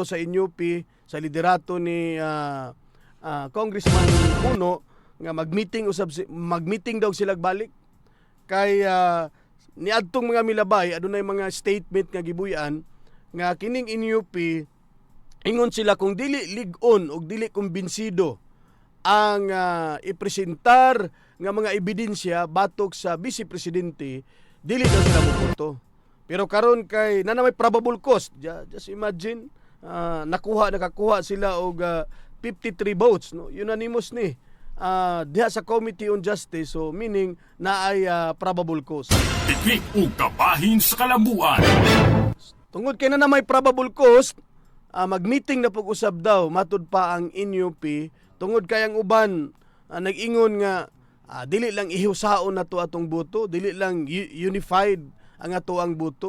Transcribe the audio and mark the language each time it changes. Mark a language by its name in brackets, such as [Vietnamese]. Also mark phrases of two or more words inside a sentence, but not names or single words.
[Cebuano] sa NUP sa liderato ni Congressman Puno nga mag-meeting daw sila balik kay niadtong mga milabay adunay mga statement nga gibuy-an nga kining NUP ingon sila kung dili lig-on o dili kumbinsido ang ipresentar nga mga ebidensya batok sa Vice Presidente, dili daw sila moboto. Pero karon kay nanay [English] probable cause, just imagine [Cebuano] nakakuha sila og 53 votes no, unanimous ni diha sa Committee on Justice, so meaning na ay [English] probable cause. [Cebuano] Tiklik o kabahin sa kalabuan. Tungod kay na may [English] probable cause, [Cebuano] mag-meeting na pag-usab daw matud pa ang NUP tungod kay ang uban nag-ingon nga dili lang ihusaon na to atong boto, dili lang unified ang ato ang boto.